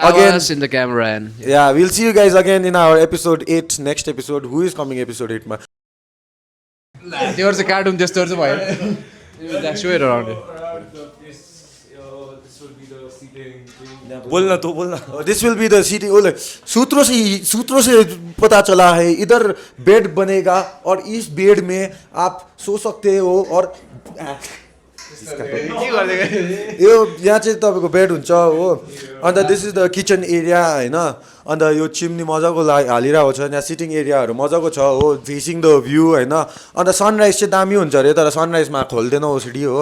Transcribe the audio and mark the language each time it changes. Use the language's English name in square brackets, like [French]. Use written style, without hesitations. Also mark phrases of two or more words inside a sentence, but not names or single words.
[English] again. us in the camera and Yeah, we'll see you guys again in our episode 8 next episode. Who is coming episode 8 मा? [Nepali] त्योहरू चाहिँ कार्टुन त्यस्तोहरू चाहिँ भएन. [English] Show it around it. this will be the seating thing. [Hindi] बोलना तो बोलना. [English] This will be the seating. [Hindi] ओले सूत्रों से पता चला है इधर बेड बनेगा और इस बेड में आप सो सकते हो और [Nepali] यो यहाँ चाहिँ तपाईँको बेड हुन्छ हो. अन्त [English] this is the kitchen area [Nepali] हैन. अन्त यो चिम्नी मजाको हालिरहेको छ. यहाँ सिटिङ एरियाहरू मजाको छ हो [English] facing the view [Nepali] हैन. अन्त सनराइज चाहिँ दामी हुन्छ अरे तर सनराइजमा खोल्दैन ओसिडी हो.